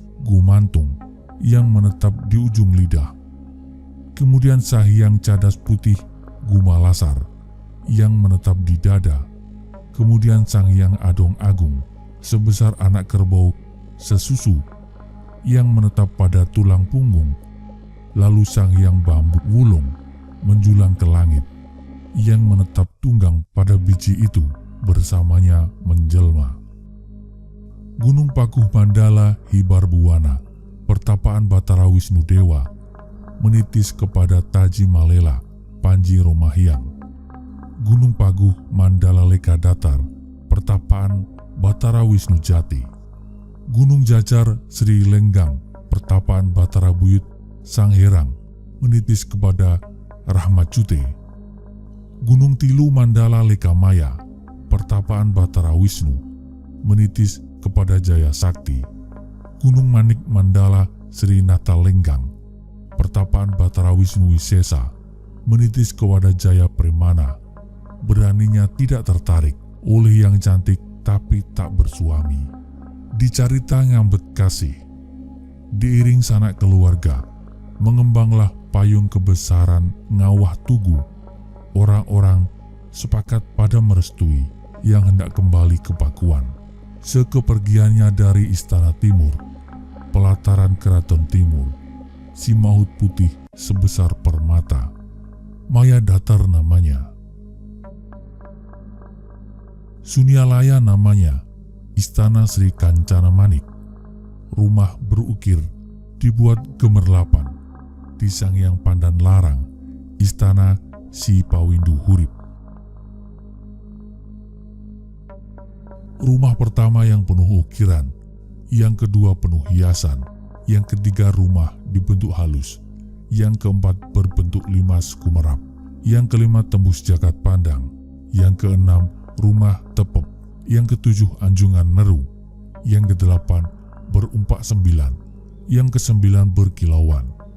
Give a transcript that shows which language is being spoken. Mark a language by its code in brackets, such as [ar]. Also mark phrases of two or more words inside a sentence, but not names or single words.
[id] Gumantung yang menetap di ujung lidah, kemudian Sang Hyang Cadas Putih Gumalasar yang menetap di dada, kemudian Sang Hyang Adong Agung sebesar anak kerbau sesusu yang menetap pada tulang punggung, lalu Sang Hyang Bambu Wulung menjulang ke langit yang menetap tunggang pada biji itu, bersamanya menjelma. Gunung Pakuh Mandala Hibar Buwana, pertapaan Batara Wisnu Dewa, menitis kepada Taji Malela Panji Romahyang. Gunung Paguh Mandala Leka Datar, pertapaan Batara Wisnu Jati. Gunung Jajar Sri Lenggang, pertapaan Batara Buyut Sang Herang, menitis kepada Rahmat Cute. Gunung Tilu Mandala Leka Maya, pertapaan Batara Wisnu, menitis kepada Jaya Sakti. Gunung Manik Mandala Sri Natal Lenggang, pertapaan Batara Wisnu Wisesa, menitis kepada Jaya Premana. Beraninya tidak tertarik oleh yang cantik tapi tak bersuami. Dicarita ngambet kasih, diiring sanak keluarga, mengembanglah payung kebesaran ngawah tugu. Orang-orang sepakat pada merestui yang hendak kembali ke Pakuan. Sekepergiannya dari Istana Timur, pelataran Keraton Timur, si Maut Putih sebesar permata, Maya Datar namanya. Sunyalaya namanya, Istana Sri Kancana Manik. Rumah berukir dibuat gemerlapan di Sang Hyang Pandan Larang, Istana Si Pawindu Hurip. Rumah pertama yang penuh ukiran, yang kedua penuh hiasan, yang ketiga rumah dibentuk halus, yang keempat berbentuk 5 kumerap, yang kelima tembus jagat pandang, yang keenam rumah tepep, yang ketujuh anjungan neru, yang kedelapan berumpak 9, yang kesembilan berkilauan.